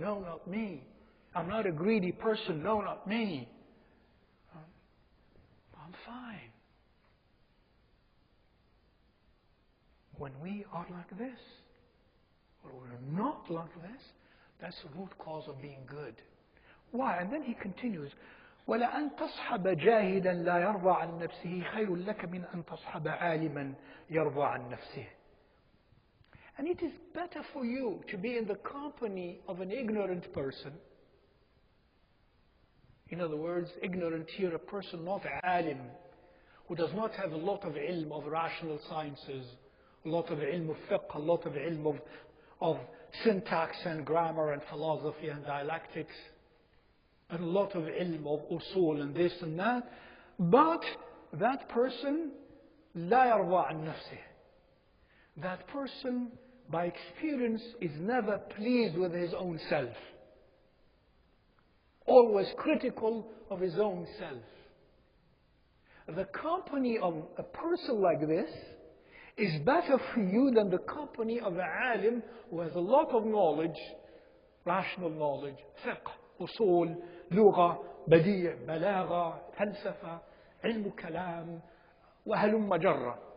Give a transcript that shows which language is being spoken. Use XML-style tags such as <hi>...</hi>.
<en>No, not me. I'm not a greedy person. No, not me. I'm fine. When we are like this, or we're not like this, that's the root cause of being good. Why? And then he continues,</en> <ar>وَلَأَنْ تَصْحَبَ جَاهِلًا لَا يَرْضَى عَنْ نَفْسِهِ خَيْرٌ لَكَ مِنْ أَنْ تَصْحَبَ عَالِمًا يَرْضَى عَنْ نَفْسِهِ.</ar> <en>And it is better for you to be in the company of an ignorant person. In other words, ignorant here, a person not alim, who does not have a lot of ilm of rational sciences, a lot of ilm of fiqh, a lot of ilm of syntax and grammar and philosophy and dialectics, and a lot of ilm of usul and this and that. But that person,</en> <ar>لا يرضى عن نفسه.</ar> <en>That person, by experience, is never pleased with his own self. Always critical of his own self. The company of a person like this is better for you than the company of an alim who has a lot of knowledge, rational knowledge, fiqh, usul, lugha, badi', balagha, falsafa, ilm kalam, wa halumma jarra.</en>